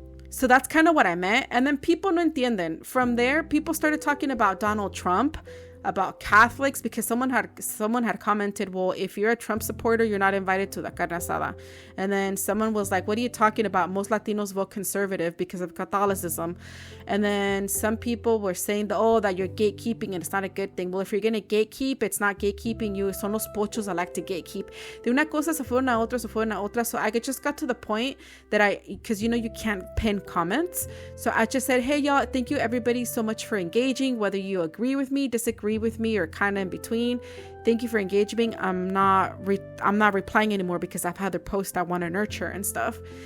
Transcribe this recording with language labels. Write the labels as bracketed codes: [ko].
[en] So that's kind of what I meant. And then people [es] no entienden. [en] From there, people started talking about Donald Trump, about Catholics, because someone had commented, well, if you're a Trump supporter, you're not invited to the carne asada. And then someone was like, what are you talking about? Most Latinos vote conservative because of Catholicism. And then some people were saying that you're gatekeeping and it's not a good thing. Well, if you're going to gatekeep, it's not gatekeeping you. [es] Son los pochos [en] that like to gatekeep. [es] De una cosa se fueron a otra. [en] So I just got to the point that because you can't pin comments. So I just said, hey, y'all, thank you everybody so much for engaging, whether you agree with me, disagree with me, or kind of in between. Thank you for engaging. I'm not replying anymore because I've had their posts I want to nurture and stuff.